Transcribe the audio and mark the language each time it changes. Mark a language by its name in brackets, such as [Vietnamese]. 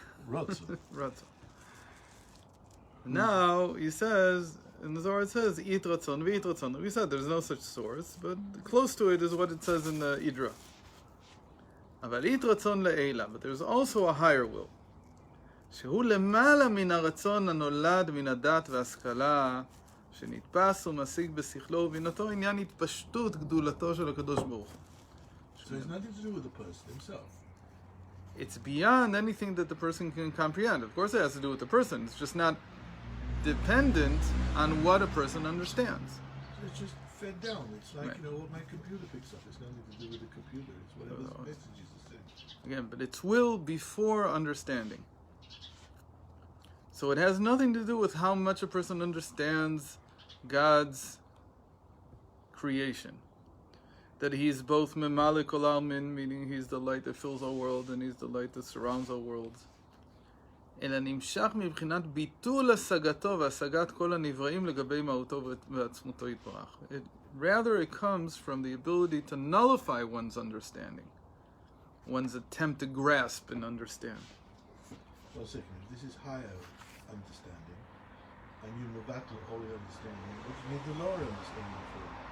[Hebrew] Ratzon. Ratzon. [English] Now, he says, in the Zohar it says, It Ratzon, V'it Ratzon. We said there's no such source, but close to it is what it says in the Idra. [Hebrew] Aval It Ratzon le'ela, [English] but there's also a higher will. [Hebrew] שהוא למעלה מן הרצון הנולד מן הדת והשכלה שנתפס ומשיג בשכלו ובינתו עניין התפשטות גדולתו של הקדוש ברוך הוא. [English] So it's nothing to do with the person himself. It's beyond anything that the person can comprehend. Of course it has to do with the person. It's just not dependent on what a person understands. So it's just fed down. It's like, Right. what my computer picks up. It's nothing to do with the computer. It's whatever the messages are saying. Again, but it's will before understanding. So it has nothing to do with how much a person understands God's creation. That he's both memale kol almin, meaning he's the light that fills our world and he's the light that surrounds our world. [Hebrew] אלא נמשך מבחינת ביטול השגתו והשגת כל הנבראים לגבי מהותו ועצמותו יתברך. [English] Rather it comes from the ability to nullify one's understanding, one's attempt to grasp and understand. So a second, if this is higher understanding, and you mevatel all your understanding, what do you need the lower understanding for?